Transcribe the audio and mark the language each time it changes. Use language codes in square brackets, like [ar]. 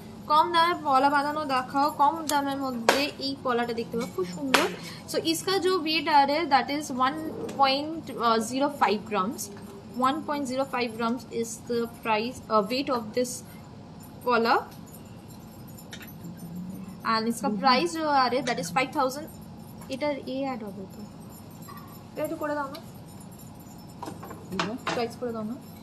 [bn] কম দামে পলা বানানো দেখাও, কম দামের মধ্যে এই পলাটা দেখতে পাবো খুব সুন্দর। [hi] সো इसका जो वेट आ रहा है [en] That is 1.05 grams. 1.05 grams is the price weight of this pola and [hi] इसका प्राइस जो आ रहा है [en] That is 5,000। [bn] এটার এ অ্যাড হবে তো এটা একটু করে দাও না, প্রাইস করে দাও না।